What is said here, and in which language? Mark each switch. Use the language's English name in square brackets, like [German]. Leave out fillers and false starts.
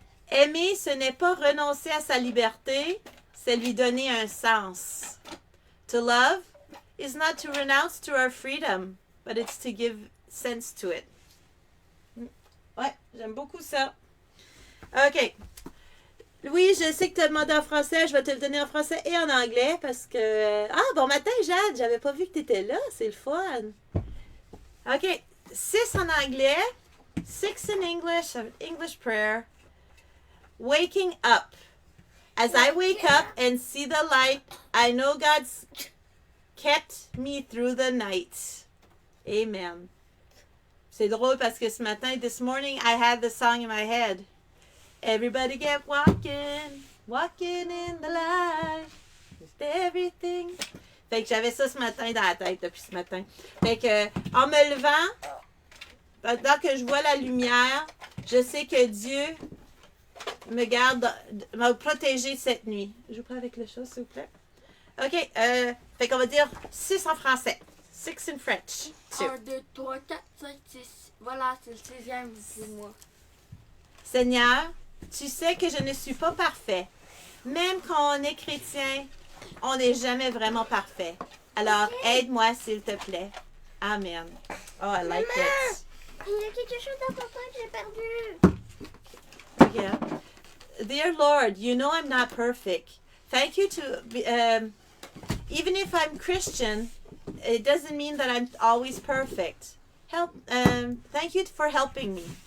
[French] Aimer, ce n'est pas renoncer à sa liberté, c'est lui donner un sens. [English] To love is not to renounce to our freedom, but it's to give sense to it. [French] Ouais, j'aime beaucoup ça. OK. Louis, je sais que tu as demandé en français. Je vais te le donner en français et en anglais parce que... Ah, bon matin, Jade. J'avais pas vu que tu étais là. C'est le fun. OK. 6 en anglais. [English] 6 in English. English prayer. Waking up. As I wake up and see the light, I know God's kept me through the night. Amen. [French] C'est drôle parce que ce matin, [English] this morning, I had the song in my head. Everybody get walking, walking in the light, with everything. [French] Fait que j'avais ça ce matin dans la tête depuis ce matin. Fait que, en me levant, pendant que je vois la lumière, je sais que Dieu me garde, m'a protégé cette nuit. Je vous prends avec le chat, s'il vous plaît. OK, fait qu'on va dire 6 en français. [English] 6 in French. [French] 1, 2, 3, 4, 5, 6. Voilà, c'est le 6e pour moi. Seigneur, tu sais que je ne suis pas parfait. Même quand on est chrétien, on n'est jamais vraiment parfait. Alors, aide-moi, s'il te plaît. [English] Amen. Oh, I like it. [French] Il y a quelque chose d'important que j'ai perdu. [English] Yeah. Dear Lord, you know I'm not perfect. Thank you to, even if I'm Christian, it doesn't mean that I'm always perfect. Thank you for helping me.